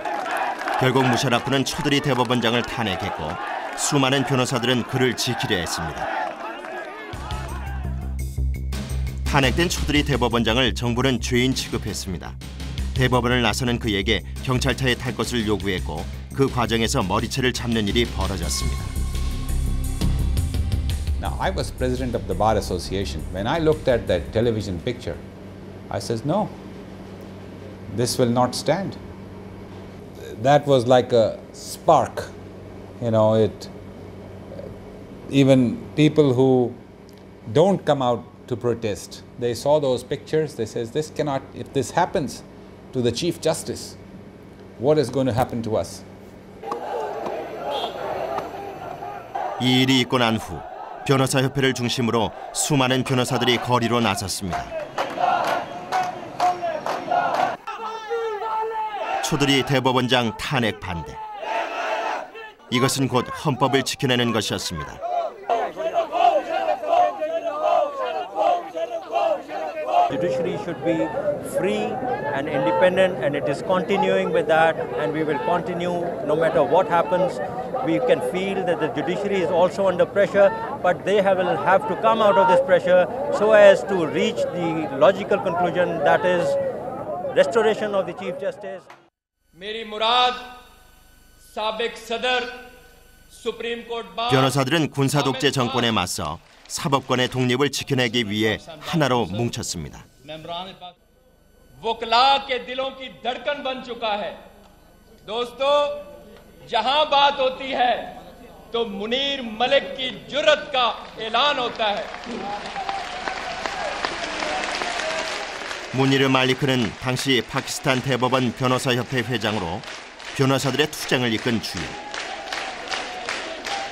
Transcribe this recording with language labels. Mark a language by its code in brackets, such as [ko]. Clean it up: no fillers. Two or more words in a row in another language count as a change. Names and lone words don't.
[ko] 결국 무샤라프는 초드리 대법원장을 탄핵했고 수많은 변호사들은 그를 지키려 했습니다. 탄핵된 초드리 대법원장을 정부는 죄인 취급했습니다. 대법원을 나서는 그에게 경찰차에 탈 것을 요구했고 그 과정에서 머리채를 잡는 일이 벌어졌습니다. [en] Now I was president of the Bar Association. When I looked at that television picture, I said, no, this will not stand. That was like a spark, you know, even people who don't come out to protest, they saw those pictures, they said, this cannot, if this happens to the Chief Justice, what is going to happen to us? [ko] 이 일이 있고 난 후 변호사협회를 중심으로 수많은 변호사들이 거리로 나섰습니다. 초드리 대법원장 탄핵 반대. 이것은 곧 헌법을 지켜내는 것이었습니다. [en] Judiciary should be free and independent, and it is continuing with that, and we will continue no matter what happens. We can feel that the judiciary is also under pressure, but they will have to come out of this pressure so as to reach the logical conclusion, that is restoration of the Chief Justice. [ur] میری مراد سابق صدر [en] Supreme Court Bar [ko] 변호사들은 군사 독재 정권에 맞서 사법권의 독립을 지켜내기 위해 하나로 뭉쳤습니다. [ur] وکلا کے دلوں کی دھڑکن بن چکا ہے. دوستو، جہاں بات ہوتی ہے تو منیر ملک کی جرأت کا اعلان ہوتا ہے. [ko] 무니르 말리크는 당시 파키스탄 대법원 변호사협회 회장으로 변호사들의 투쟁을 이끈 주요.